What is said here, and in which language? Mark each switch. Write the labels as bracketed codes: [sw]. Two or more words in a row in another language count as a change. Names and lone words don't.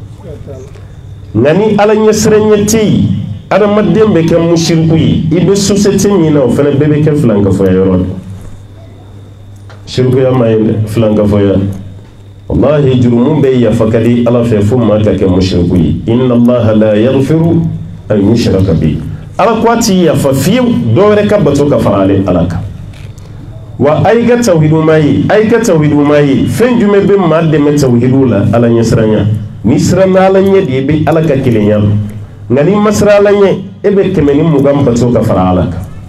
[bm] nka ni ala ɲɛsiranɲɛ tɛ yen adamaden bɛ kɛ mushiriku ye i bɛ société min na o fana bɛɛ bɛ kɛ filankafɔya yɔrɔ de shirikuya ma ye dɛ filankafɔya wallahi jurumu bɛ yafa ka di ala fɛ fo maa ka kɛ mushiriku ye [ar] إن الله لا يغفر أن يشرك به [bm] ala ko a ti yafa fiyewu dɔ wɛrɛ ka bato ka fara ale ala kan wa a yi ka tawhidu ma ye a yi ka tawhidu ma ye fɛn jumɛn bɛ maa dɛmɛ tawhidu la ala ɲɛsiranɲɛ n'i siranna ala ɲɛ de i bɛ ala ka kelenya dɔn nka n'i ma siran ala ɲɛ e bɛ 120 bato ka fara ala kan